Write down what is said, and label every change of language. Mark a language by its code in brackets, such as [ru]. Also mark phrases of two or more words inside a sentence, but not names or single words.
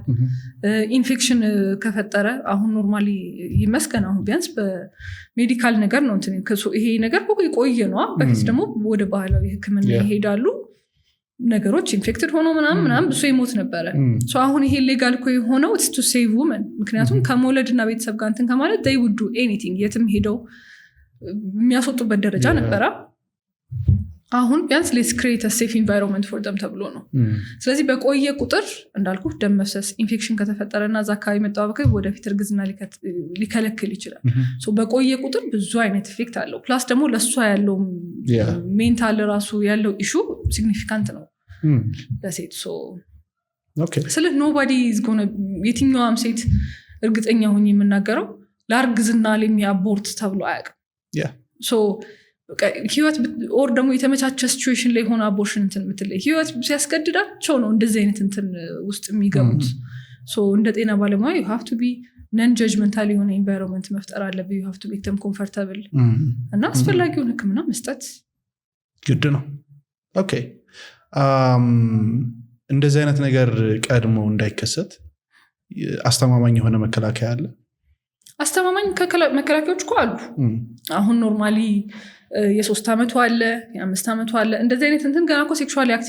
[am] ኢንፌክሽን ከፈጠረ አሁን ኖርማሊ ይመስገን አሁን ቢያንስ በሜዲካል ነገር ነው እንትን ይሄ ነገር ቆየ ነው። በፊት ደግሞ ወደ ባህላዊ ሕክምና ይሄዳሉ ነገሮች ኢንፌክትድ ሆኖ ምናምን ብሶ ይሞት ነበረ። አሁን ይሄ ሌጋል እኮ የሆነው [en] it's to save women [am] ምክንያቱም ከመውለድና ቤተሰብ ጋር እንትን ከማለት [en] they would do anything [am] የትም ሄደው የሚያስወጡበት ደረጃ ነበረ። አሁን ቢያንስ [en] let's create a safe environment for them [am] ተብሎ ነው። ስለዚህ በቆየ ቁጥር እንዳልኩ ደም መፍሰስ ኢንፌክሽን ከተፈጠረና እዛ አካባቢ መጣበቅ ወደፊት እርግዝና ሊከለክል ይችላል። በቆየ ቁጥር ብዙ አይነት ኢፌክት አለው። ፕላስ ደግሞ ለሷ ያለው ሜንታል ራሱ ያለው [en] issue significant [am] ነው ለሴት። ስለዚህ [en] nobody is going to [am] የትኛውም ሴት እርግጠኛ ሆኜ የምናገረው ለእርግዝና ለሚያቦርት ተብሎ አያውቅም። ህይወት ኦር ደግሞ የተመቻቸ ሲቹዌሽን ላይ ሆነ አቦርሽን እንትን ምትለይ ህይወት ሲያስገድዳቸው ነው እንደዚህ አይነት እንትን ውስጥ የሚገቡት። እንደ ጤና ባለሙያ [en] you have to be non-judgmental [am] የሆነ environment መፍጠር አለብህ። [en] you have to make them comfortable [am] እና አስፈላጊውን ህክምና መስጠት ግድ ነው። ኦኬ እንደዚህ አይነት ነገር ቀድሞ እንዳይከሰት አስተማማኝ የሆነ መከላከያ አለ? አስተማማኝ መከላከያዎች እኮ አሉ። አሁን ኖርማሊ የ3 ዓመቱ አለ የ5 ዓመቱ አለ። እንደዚህ አይነት እንትን ገና እኮ [en] sexually active